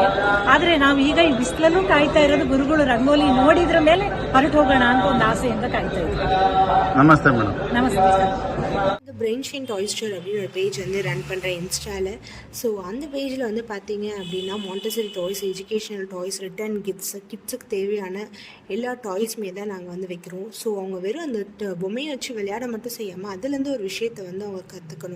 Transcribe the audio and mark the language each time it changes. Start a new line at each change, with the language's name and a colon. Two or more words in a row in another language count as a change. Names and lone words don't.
Kannada: ಆದ್ರೆ ನಾವು ಈಗ ಈ ಬಿಸಿಲಲ್ಲೂ ಕಾಯ್ತಾ ಇರೋದು ಗುರುಗಳು ರಂಗೋಲಿ ನೋಡಿದ್ರ ಮೇಲೆ ಹೊರಟು ಹೋಗೋಣ ಅಂತ ಒಂದು ಆಸೆಯಿಂದ ಕಾಯ್ತಾ ಇದ್ದೀವಿ. ನಮಸ್ತೆ ಮೇಡಮ್. ನಮಸ್ತೆ ಸರ್.
Tamil: இந்த பிரெயின் ஷைன் டாய் ஸ்டோர் அப்படின்னு ஒரு பேஜ் வந்து ரன் பண்ணுறேன் இன்ஸ்டாவில். ஸோ அந்த பேஜில் வந்து பார்த்தீங்க அப்படின்னா
English: Montessori toys, educational toys, return gifts,
Tamil: கிட்ஸுக்கு தேவையான எல்லா டாய்ஸுமே தான் நாங்கள் வந்து வைக்கிறோம். ஸோ அவங்க வெறும் அந்த பொம்மையை வச்சு விளையாட மட்டும் செய்யாமல் அதுலேருந்து ஒரு விஷயத்தை வந்து அவங்க கற்றுக்கணும்.